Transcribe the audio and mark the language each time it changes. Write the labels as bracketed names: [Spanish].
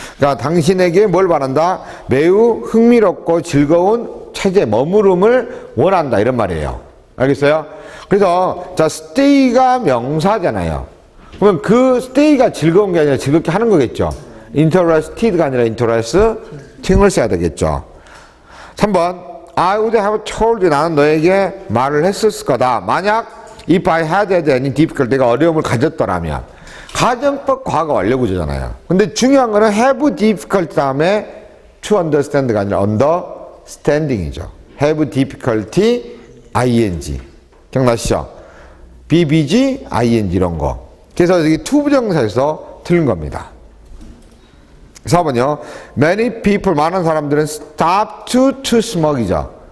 [Korean] 그러니까 당신에게 뭘 바란다? 매우 흥미롭고 즐거운 체제, 머무름을 원한다 이런 말이에요. 알겠어요? 그래서 자, stay가 명사잖아요. 그러면 그 stay가 즐거운 게 아니라 즐겁게 하는 거겠죠. interested가 아니라 interesting을 써야 되겠죠. [English] 3번 I would have told you. [Korean] 나는 너에게 말을 했을 거다. [English] 만약 if I had any difficulty, [Korean] 내가 어려움을 가졌더라면. 가정법 과거 완료구조잖아요. 근데 중요한 거는 have difficulty 다음에 to understand가 아니라 understanding이죠. have difficulty ing. 기억나시죠? bbg ing 이런 거. 그래서 여기 to 부정사에서 틀린 겁니다. 4번요. [English] Many people, [Korean] 많은 사람들은 [English] stop to smoke이죠.